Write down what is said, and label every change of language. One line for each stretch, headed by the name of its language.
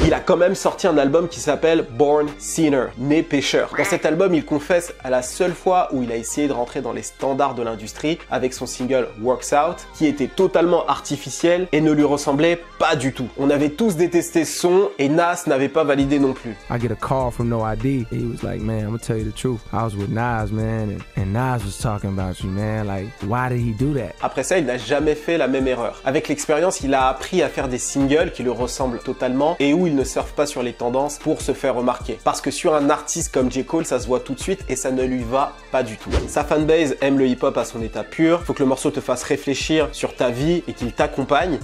French: Il a quand même sorti un album qui s'appelle Born Sinner, né pécheur. Dans cet album, il confesse à la seule fois où il a essayé de rentrer dans les standards de l'industrie avec son single Works Out, qui était totalement artificiel et ne lui ressemblait pas du tout. On avait tous détesté ce son et Nas n'avait pas validé non plus.
English: I get a call from No ID. He was like, man, I'm gonna tell you the truth. I was with Nas, man, and Nas was talking about you, man. Like, why did he do that?
French: Après ça, il n'a jamais fait la même erreur. Avec l'expérience, il a appris à faire des singles qui lui ressemblent totalement et où il ne surfe pas sur les tendances pour se faire remarquer. Parce que sur un artiste comme J. Cole, ça se voit tout de suite et ça ne lui va pas du tout. Sa fanbase aime le hip-hop à son état pur. Faut que le morceau te fasse réfléchir sur ta vie et qu'il t'accompagne.